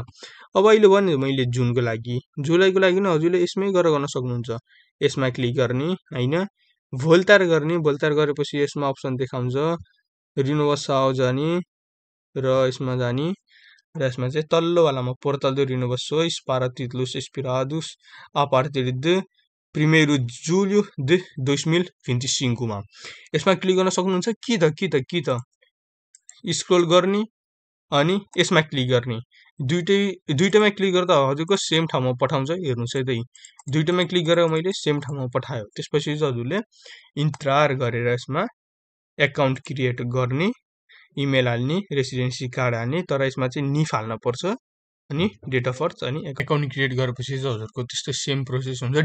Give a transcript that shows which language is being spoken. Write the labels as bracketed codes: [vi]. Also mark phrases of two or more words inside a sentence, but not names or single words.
[ne] अब अहिले भने मैले जुनको लागि, जुलाईको लागि नि हजुरले यसमै गरेर गर्न सक्नुहुन्छ। यसमा क्लिक गर्ने हैन, भोल्टार गर्ने, भोल्टार गरेपछि यसमा अप्सन देखाउँछ रिनोभस जाने र यसमा जाने र यसमा चाहिँ तल्लोवालामा [pt] Portal de Renovações para títulos expirados a partir de 1º julho de 2025 [ne] मा यसमा क्लिक गर्न सक्नुहुन्छ। कि त स्क्रोल गर्ने अनि यसमा क्लिक गर्ने, दुईटैमा क्लिक गर्दा हजुरको सेम ठाउँमा पठाउँछ। हेर्नुस् है त, दुईटैमा क्लिक गरेर मैले सेम ठाउँमा पठायो। त्यसपछि चाहिँ हजुरले इन्ट्रार गरेर यसमा [en] account create [ne] गर्ने, इमेल हाल्ने, [en] residency card [ne] हाल्ने, तर यसमा चाहिँ निफ हाल्न पर्छ अनि [en] date of birth [ne] अनि [en] account create [ne] गरेपछि चाहिँ हजुरको त्यस्तो [en] same process [ne] हुन्छ।